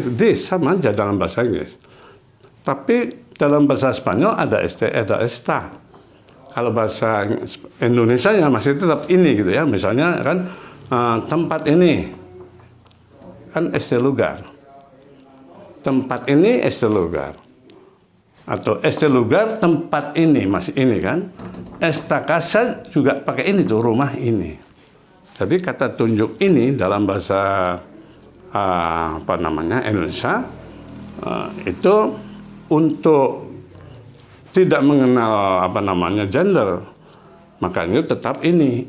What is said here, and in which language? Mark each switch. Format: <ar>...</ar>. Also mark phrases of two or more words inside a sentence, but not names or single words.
<id>This sama aja dalam bahasa Inggris. Tapi dalam bahasa Spanyol ada este, ada esta. Kalau bahasa Indonesia ya masih tetap ini gitu, ya. Misalnya kan tempat ini kan</id> <es>este lugar.</es> <id>Tempat ini</id> <es>este lugar.</es> <id>Atau</id> <es>este lugar</es> <id>tempat ini masih ini kan.</id> <es>Esta casa</es> <id>juga pakai ini tuh, rumah ini. Jadi kata tunjuk ini dalam bahasa Indonesia itu untuk tidak mengenal gender, makanya tetap ini.</id>